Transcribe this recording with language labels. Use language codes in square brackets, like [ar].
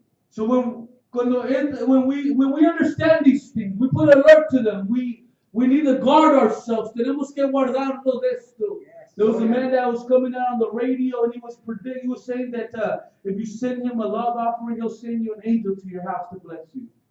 [en] So when we understand these things, we put alert to them. We need to guard ourselves. [es] Tenemos que guardarnos de esto. [en] There was a man that was coming out on the radio, and he was saying that if you send him a love offering, he'll send you an angel to your house to bless you.